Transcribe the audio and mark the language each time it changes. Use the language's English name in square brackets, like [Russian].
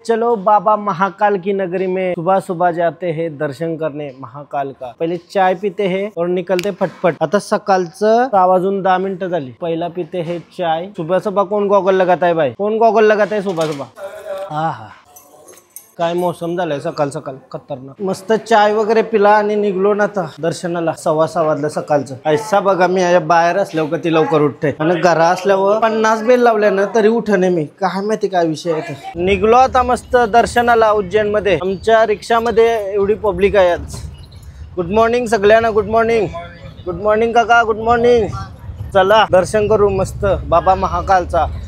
[Hindi] चलो बाबा महाकाल की नगरी में सुबह सुबह जाते हैं दर्शन करने महाकाल का। पहिले चाय पीते हैं और निकलते फटफट। [Marathi] आता सकाळचं 6 वाजून 10 मिनिटं झाली। [Hindi] पहिला पीते हैं चाय। सुबह सुबह कौन गॉगल लगाता है भाई, कौन गॉगल लगाता है सुबह सुबह। [Marathi] हा काय मौसम झालाय सकाळ सकाळ खतरनाक। मस्त चाय वगैरे पिला आणि निघलो ना आता दर्शनाला। 6:15 वाजलं सकाळचं। ऐसा बघा, मी बाहेर असल्यावर कधी लवकर उठते आणि घरा असल्यावर 50 बेल लावल्या ना तरी उठणे मी, काय माहिती काय विषय आहे। निघलो आता मस्त दर्शनाला उज्जैन मध्ये। आमच्या रिक्षामध्ये एवढी पब्लिक आहे आज। गुड मॉर्निंग सगळ्यांना, गुड मॉर्निंग। गुड मॉर्निंग काका, गुड मॉर्निंग। चला दर्शन करू मस्त बाबा महाकालचा।